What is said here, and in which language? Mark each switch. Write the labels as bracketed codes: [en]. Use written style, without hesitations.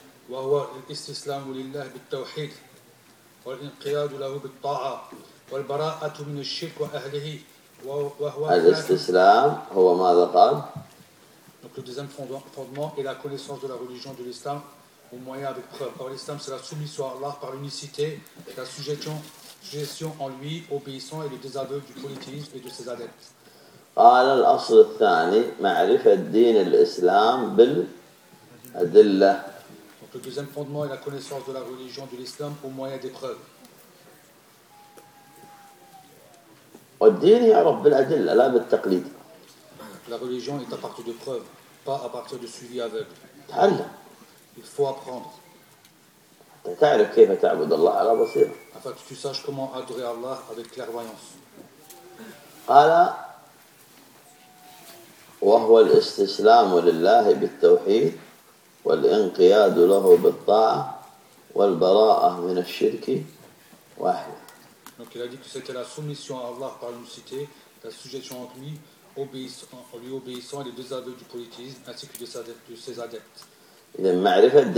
[ar] وهو الاستسلام لله بالتوحيد والانقياد له بالطاعة والبراءة من الشرك وأهله. الاستسلام هو ماذا قال؟ [fr] Donc le deuxième fondement est la connaissance de la religion de l'islam au moyen avec preuve. Par l'islam, c'est la soumission à Allah par l'unicité, la soujection en lui, obéissant et le désaveu du polythéisme et de ses adeptes. [ar] قال الأصل الثاني معرفة دين الإسلام بالأدلة. [fr] Donc le deuxième fondement est la connaissance de la religion de l'islam au moyen des preuves. [ar] والدين يعرف بالأدلة لا بالتقليد. [fr] La religion est à partir de preuves, pas à partir de suivi aveugle. [ar] تعلم. [fr] Il faut apprendre. [ar] تعرف كيف تعبد الله على بصيرة. [fr] Afin que tu saches comment adorer Allah avec clairvoyance. [ar] قال وهو الاستسلام لله بالتوحيد والانقياد له بالطاعة والبراءة من الشرك واحد. [fr] Donc il a dit que c'était la soumission à Allah par l'unicité, la soujection en lui, obéissant et les deux aveux du polythéisme ainsi que de ses adeptes.